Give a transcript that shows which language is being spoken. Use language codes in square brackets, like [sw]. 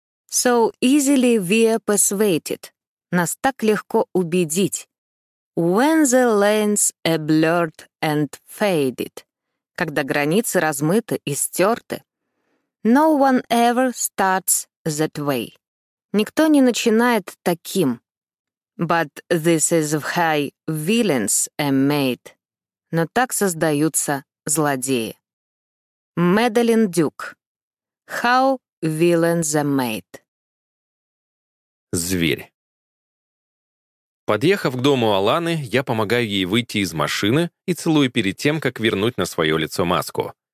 [en] So easily we are persuaded. [ru] Нас так легко убедить. [en] When the lines are blurred and faded. [ru] Когда границы размыты и стерты. [en] No one ever starts that way. [ru] Никто не начинает таким. [en] But this is how villains are made. [ru] Но так создаются злодеи. [en] Мэдалин Дюк. How villains are made. [ru] Зверь. Подъехав к дому Аланы, я помогаю ей выйти из машины и целую перед тем, как вернуть на свое лицо маску.